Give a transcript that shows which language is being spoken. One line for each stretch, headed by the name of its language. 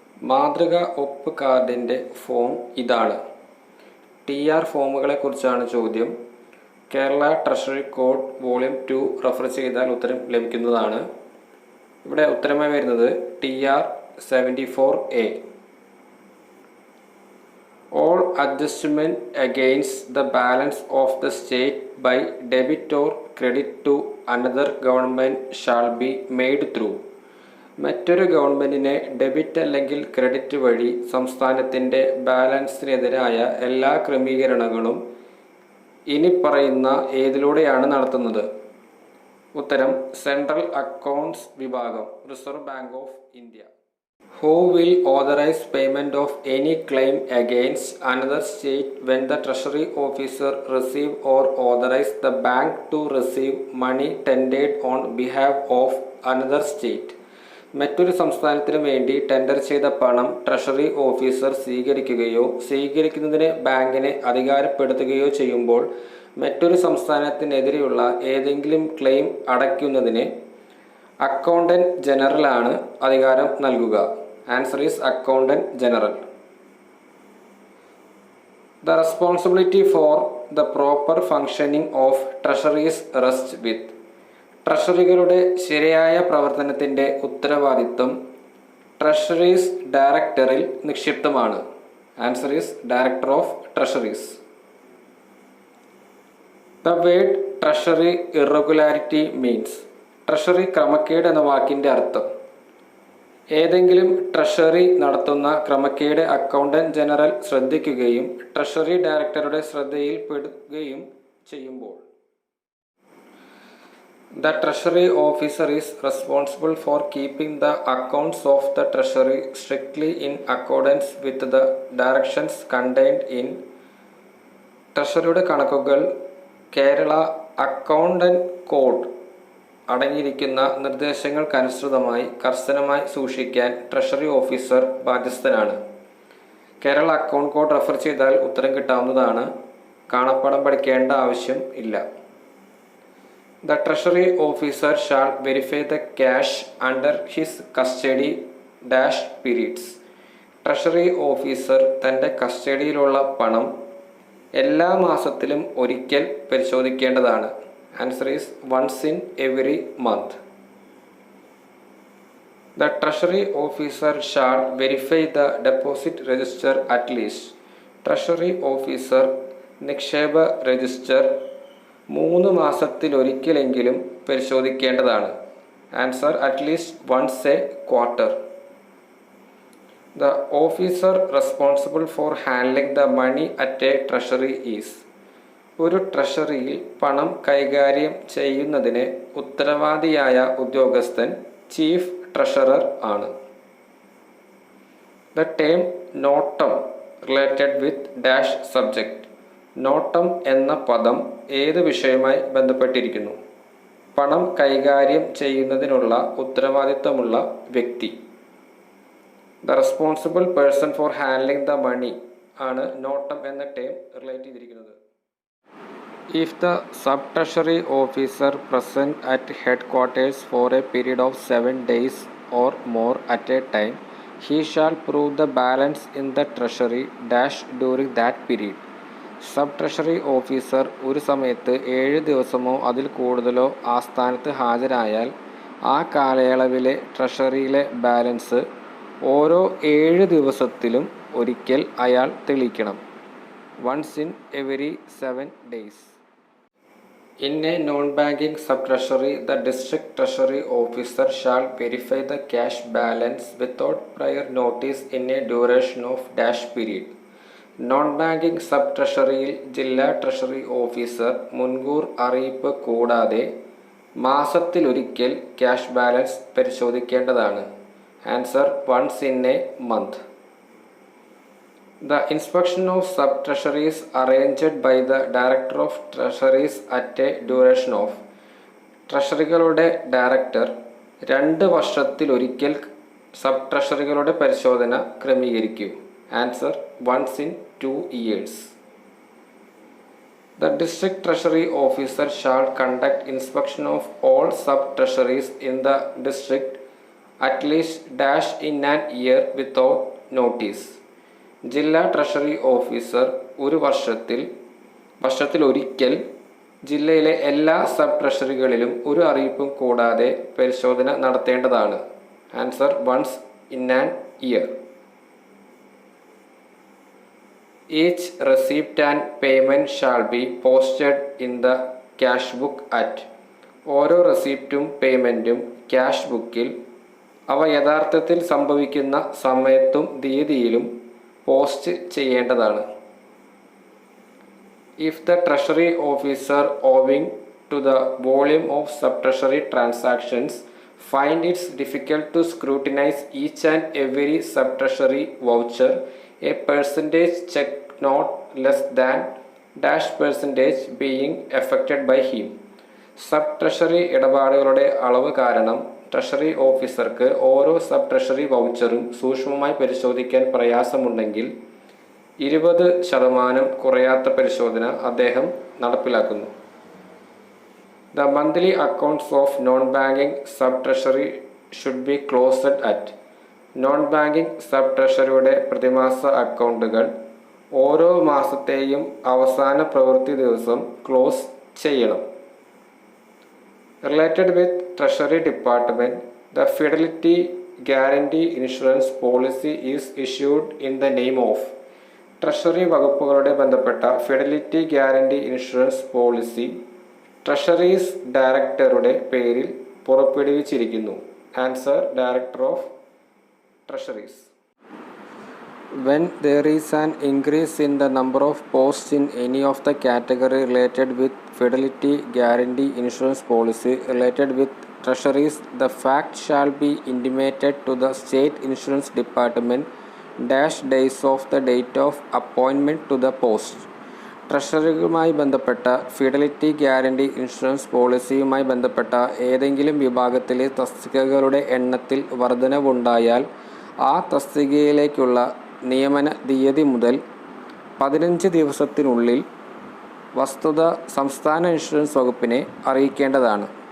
Malayalam: മാതൃക ഒപ്പ് കാർഡിൻ്റെ ഫോം ഇതാണ്. TR ഫോമുകളെക്കുറിച്ചാണ് ചോദ്യം. Kerala treasury code volume 2 refer ചെയ്താൽ ഉത്തരം ലഭിക്കുന്നതാണ്. ഇവിടെ ഉത്തരമായി വരുന്നത് TR74A.
English: All adjustment against the balance of the state by debit or credit to another government shall be made through.
Malayalam: മറ്റൊരു ഗവൺമെൻറ്റിനെ ഡെബിറ്റ് അല്ലെങ്കിൽ ക്രെഡിറ്റ് വഴി സംസ്ഥാനത്തിൻ്റെ ബാലൻസിനെതിരായ എല്ലാ ക്രമീകരണങ്ങളും ഇനി പറയുന്ന ഏതിലൂടെയാണ് നടത്തുന്നത്? ഉത്തരം സെൻട്രൽ അക്കൗണ്ട്സ് വിഭാഗം, reserve bank of India.
English: Who will authorize payment of any claim against another state when the treasury officer receive or authorize the bank to receive money tendered on behalf of another state?
Malayalam: മറ്റൊരു സംസ്ഥാനത്തിനു വേണ്ടി tender ചെയ്ത പണം treasury officer സ്വീകരിക്കുകയോ സ്വീകരിക്കുന്നതിന് ബാങ്കിനെ അധികാരപ്പെടുത്തുകയോ ചെയ്യുമ്പോൾ മറ്റൊരു സംസ്ഥാനത്തിനെതിരെയുള്ള ഏതെങ്കിലും ക്ലെയിം അടയ്ക്കുന്നതിന് അക്കൗണ്ടന്റ് ജനറലാണ് അധികാരം നൽകുക.
English: Answer is accountant general. The responsibility for the proper functioning of treasuries rests with.
Malayalam: ട്രഷറികളുടെ ശരിയായ പ്രവർത്തനത്തിൻ്റെ ഉത്തരവാദിത്വം treasuries ഡയറക്ടറിൽ നിക്ഷിപ്തമാണ്.
English: Answer is director of treasuries. The word treasury irregularity means.
Malayalam: Treasury ക്രമക്കേട് എന്ന വാക്കിൻ്റെ അർത്ഥം ഏതെങ്കിലും ട്രഷറി നടത്തുന്ന ക്രമക്കേട് അക്കൗണ്ടന്റ് ജനറൽ ശ്രദ്ധിക്കുകയും ട്രഷറി ഡയറക്ടറുടെ ശ്രദ്ധയിൽപ്പെടുകയും ചെയ്യുമ്പോൾ.
English: The treasury officer is responsible for keeping the accounts of the treasury strictly in accordance with the directions contained in.
Malayalam: ട്രഷറിയുടെ കണക്കുകൾ കേരള അക്കൗണ്ടന്റ് കോഡ് അടങ്ങിയിരിക്കുന്ന നിർദ്ദേശങ്ങൾക്കനുസൃതമായി കർശനമായി സൂക്ഷിക്കാൻ treasury officer ബാധ്യസ്ഥനാണ്. Kerala account code refer ചെയ്താൽ ഉത്തരം കിട്ടാവുന്നതാണ്. കാണാപ്പാഠം പഠിക്കേണ്ട ആവശ്യം ഇല്ല.
English: The treasury officer shall verify the cash under his custody dash periods.
Malayalam: Treasury officer തൻ്റെ കസ്റ്റഡിയിലുള്ള പണം എല്ലാ മാസത്തിലും ഒരിക്കൽ പരിശോധിക്കേണ്ടതാണ്.
English: Answer is once in every month. The treasury officer shall verify the deposit register at least.
Malayalam: Treasury officer നിക്ഷേപ register 3 മാസത്തിലൊരിക്കലെങ്കിലും പരിശോധിക്കേണ്ടതാണ്.
English: Answer at least once a quarter. The officer responsible for handling the money at a treasury is.
Malayalam: ഒരു ട്രഷറിയിൽ പണം കൈകാര്യം ചെയ്യുന്നതിന് ഉത്തരവാദിയായ ഉദ്യോഗസ്ഥൻ chief treasurer ആണ്.
English: The term നോട്ടം related with dash subject.
Malayalam: നോട്ടം എന്ന പദം ഏത് വിഷയവുമായി ബന്ധപ്പെട്ടിരിക്കുന്നു? പണം കൈകാര്യം ചെയ്യുന്നതിനുള്ള ഉത്തരവാദിത്തമുള്ള വ്യക്തി.
English: The responsible person for handling the money
Malayalam: ആണ് നോട്ടം എന്ന ടേം റിലേറ്റ് ചെയ്തിരിക്കുന്നത്.
English: If the sub-treasury officer present at headquarters for a period of 7 days or more at a time, he shall prove the balance in the treasury dash during that period.
Malayalam: Sub-treasury officer ഒരു സമയത്ത് 7 ദിവസമോ അതിൽ കൂടുതലോ ആസ്ഥാനത്ത് ഹാജരായാൽ ആ കാലയളവിലെ ട്രഷറിയിലെ balance ഓരോ 7 ദിവസത്തിലും ഒരിക്കൽ അയാൾ തെളിയിക്കണം.
English: once in every 7 days. In a non-banking sub-treasury, the district treasury officer shall verify the cash balance without prior notice in a duration of dash period.
Malayalam: Non-banking sub ട്രഷറിയിൽ ജില്ലാ ട്രഷറി ഓഫീസർ മുൻകൂർ അറിയിപ്പ് കൂടാതെ മാസത്തിലൊരിക്കൽ cash balance പരിശോധിക്കേണ്ടതാണ്.
English: Answer once in a month. The inspection of sub-treasuries arranged by the Director of Treasuries at a duration of.
Malayalam: ട്രഷറികളുടെ director 2 വർഷത്തിലൊരിക്കൽ sub ട്രഷറികളുടെ പരിശോധന ക്രമീകരിക്കും.
English: Answer once in 2 years. The district treasury officer shall conduct inspection of all sub-treasuries in the district at least dash in an year without notice.
Malayalam: ജില്ലാ treasury officer ഒരു വർഷത്തിലൊരിക്കൽ ജില്ലയിലെ എല്ലാ sub ട്രഷറികളിലും ഒരു അറിയിപ്പും കൂടാതെ പരിശോധന നടത്തേണ്ടതാണ്.
English: Answer once in an year. Each receipt and payment shall be posted in the cash book at.
Malayalam: ഓരോ റെസിപ്റ്റും പേയ്മെൻറ്റും ക്യാഷ് ബുക്കിൽ അവ യഥാർത്ഥത്തിൽ സംഭവിക്കുന്ന സമയത്തും തീയതിയിലും പോസ്റ്റ് ചെയ്യേണ്ടതാണ്.
English: If the treasury officer owing to the volume of sub-treasury transactions find it difficult to scrutinize each and every sub-treasury voucher, a percentage check not less than dash percentage being affected by him.
Malayalam: Sub treasury ഇടപാടുകളുടെ അളവ് കാരണം treasury ഓഫീസർക്ക് ഓരോ sub treasury വൗച്ചറും സൂക്ഷ്മമായി പരിശോധിക്കാൻ പ്രയാസമുണ്ടെങ്കിൽ 20% കുറയാത്ത പരിശോധന അദ്ദേഹം നടപ്പിലാക്കുന്നു.
English: The monthly accounts of non-banking sub-treasury should be closed at.
Malayalam: Non-banking sub ട്രഷറിയുടെ പ്രതിമാസ അക്കൗണ്ടുകൾ ഓരോ മാസത്തെയും അവസാന പ്രവൃത്തി ദിവസം ക്ലോസ് ചെയ്യണം.
English: Related with treasury department, the fidelity guarantee insurance policy is issued in the name of.
Malayalam: Treasury വകുപ്പുകളുടെ ബന്ധപ്പെട്ട fidelity guarantee insurance policy treasuries ഡയറക്ടറുടെ പേരിൽ പുറപ്പെടുവിച്ചിരിക്കുന്നു.
English: Answer, director of treasuries. When there is an increase in the number of posts in any of the category related with fidelity guarantee insurance policy related with treasuries, the fact shall be intimated to the state insurance department days of the date of appointment to the post.
Malayalam: ട്രഷറിയുമായി ബന്ധപ്പെട്ട fidelity guarantee insurance പോളിസിയുമായി ബന്ധപ്പെട്ട ഏതെങ്കിലും വിഭാഗത്തിലെ തസ്തികകളുടെ എണ്ണത്തിൽ വർധനവുണ്ടായാൽ ആ തസ്തികയിലേക്കുള്ള നിയമന തീയതി മുതൽ 15 ദിവസത്തിനുള്ളിൽ വസ്തുത സംസ്ഥാന ഇൻഷുറൻസ് വകുപ്പിനെ അറിയിക്കേണ്ടതാണ്.